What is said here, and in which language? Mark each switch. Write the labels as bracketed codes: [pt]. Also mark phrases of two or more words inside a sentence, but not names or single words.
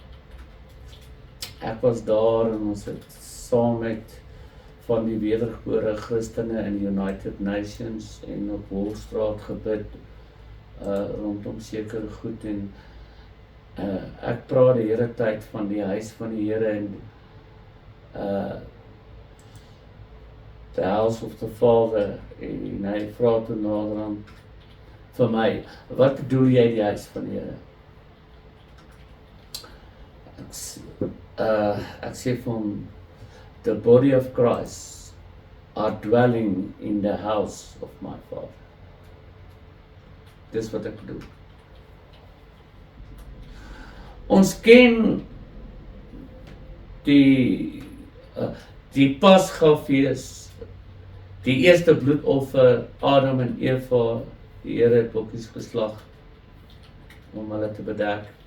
[af] Ek was daar en ons het saam met van die wedergebore Christene in die United Nations en op Wolstraat gebid rondom sekere goed en ek praat die hele tyd van die huis van die Here en [en] the house of the Father [af] en hy vra toe naderhand vir my, wat bedoel jy die huis van die Here? Ek sê vir hom, [en] the body of Christ are dwelling in the house of my Father. [af] Dis wat ek bedoel. Ons ken die Pasgafees, die eerste bloedoffer, Adam en Eva, die Here het bokkies geslag om hulle te bedek.